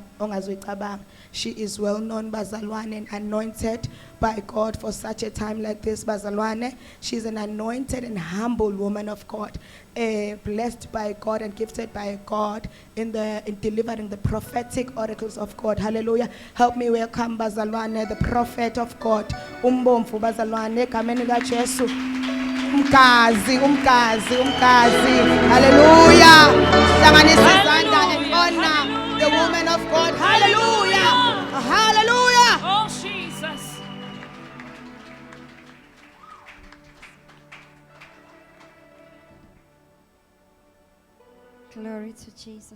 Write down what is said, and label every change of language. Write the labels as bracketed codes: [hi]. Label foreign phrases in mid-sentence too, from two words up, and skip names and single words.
[en] She is well known, Bazalwane, and anointed by God for such a time like this, Bazalwane. She's an anointed and humble woman of God, blessed by God and gifted by God in delivering the prophetic oracles of God. Hallelujah. Help me welcome, Bazalwane, the prophet of God. [ss] Umbomfu Bazalwane, kameni ka Jesu. Umkazi. Hallelujah. [en] And honor the woman of God. Hallelujah. Hallelujah. Oh, Jesus. Glory to Jesus.